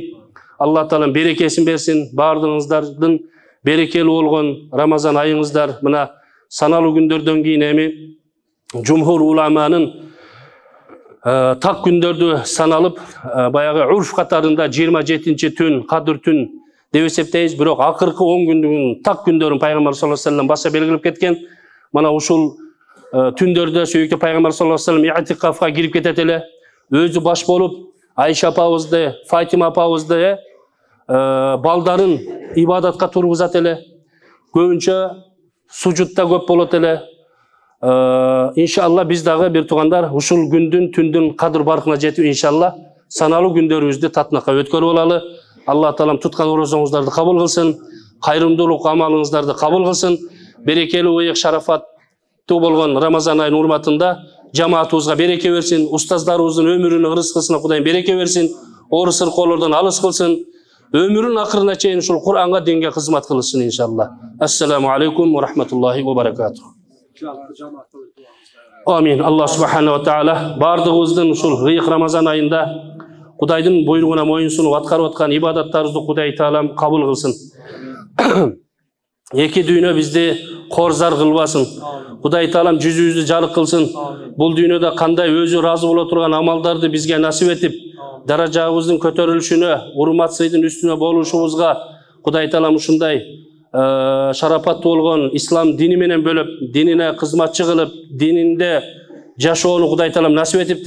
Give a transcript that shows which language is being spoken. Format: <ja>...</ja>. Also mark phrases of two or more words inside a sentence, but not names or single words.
<ky>Алла Таалам берекесин берсин. Бардыгыңыздардын берекелүү болгон Рамазан айыңыздар мына саналуу күндөрдөн кийин эми Жумхур уламанын так күндөрдү саналып, баягы урф катарында 27-чи түн, Кадыр түн деп эсептейбиз. Бирок акыркы 10 күндүн так күндөрүн пайгамбар</ky> <ar>صلى الله عليه وسلم</ar> <ky>баса белгилеп кеткен. Мана ушул түндөрдө сүйүктүү пайгамбар</ky> <ar>صلى الله عليه وسلم</ar> <ky>иътикафка кирип кетет эле. Өзү баш болуп, Айша апабызды, Фатима апабызды балдарын ибадатка тургузат эле. Көбүнчө сужутта көп болот эле. Иншалла биз дагы бир туугандар ушул күндүн түндүн кадыр баркына жетип иншалла саналуу күндөрүбүздү татынакка өткөрүп алалы. Алла Таалам туткан орозоңуздарды кабыл кылсын, кайрымдуулук амалыңыздарды кабыл кылсын. Берекелүү ыйык шарафаттуу болгон Рамазан айынын урматында жамаатыбызга береке берсин, устаздарыбыздын өмүрүнүн ырыскысына Кудайым береке берсин, оор сыркоолордон алыс кылсын. Өмүрүнүн акырына чейин ушул Кур'анга, динге кызмат кылсын иншалла.</ky> <ar>السلام عليكم ورحمة الله وبركاته.</ar> <ky>Амин.</ky> <ar>الله سبحانه وتعالى</ar> <ky>бардыгыбыздын ушул ыйык Рамазан айында Кудайдын буйругуна моюнсунуп аткарып аткан ибадаттарыбызды Кудай Таалам кабыл кылсын. Эки дүйнө бизди корзар кылбасын. Кудай Таалам жүзүбүздү жарык кылсын. Бул дүйнөдө кандай өзү разы боло турган амалдарды бизге насип этип, даражабыздын көтөрүлүшүнө, урмат сыйдын үстүнө болушубузга Кудай Таалам ушундай шарапаттуу болгон ислам дини менен бөлөп, динине кызматчы кылып, дининде жашоону Кудай Таалам насип этиптир.</ky>